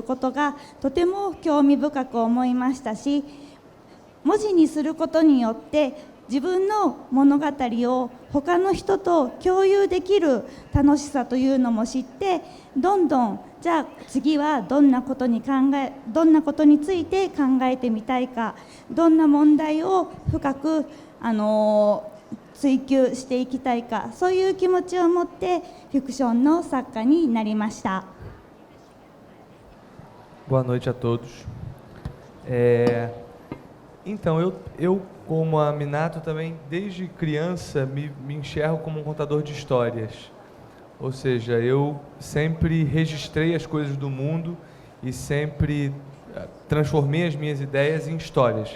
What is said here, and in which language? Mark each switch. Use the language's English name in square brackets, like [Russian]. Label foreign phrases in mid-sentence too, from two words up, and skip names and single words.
[Japanese] ことがとても興味深く思いましたし、文字にすることによって自分の物語を他の人と共有できる楽しさというのも知って、どんどんじゃあ次はどんなことについて考えてみたいか、どんな問題を深く追求していきたいか、そういう気持ちを持ってフィクションの作家になりました。 [Portuguese] Boa noite a todos. Então, eu como a Minato também, desde criança, me enxergo como um contador de histórias. Ou seja, eu sempre registrei as coisas do mundo e sempre transformei as minhas ideias em histórias.